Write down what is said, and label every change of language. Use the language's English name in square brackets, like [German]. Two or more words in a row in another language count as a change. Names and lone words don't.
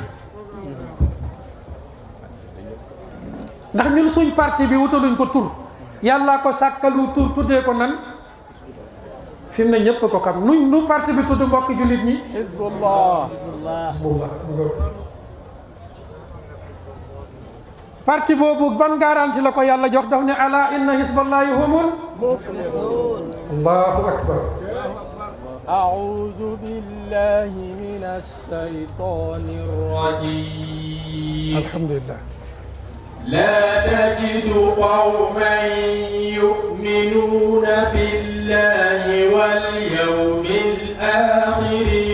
[Wolof] ndax ñun suñ parti bi wutaluñ ko tur yàllaa ko sàkkalu tur tuddee ko nan fi mu ne ñëpp ko xam nu parti bi tudd mbokk jullit ñi Hizbullah. parti boobu ban garanti la ko yàlla jox daf ne [Arabic] ألا إن حزب الله هم المفلحون. الله أكبر. أعوذ بالله من الشيطان الرجيم. الحمد لله. لا تجد قوما يؤمنون بالله واليوم الآخر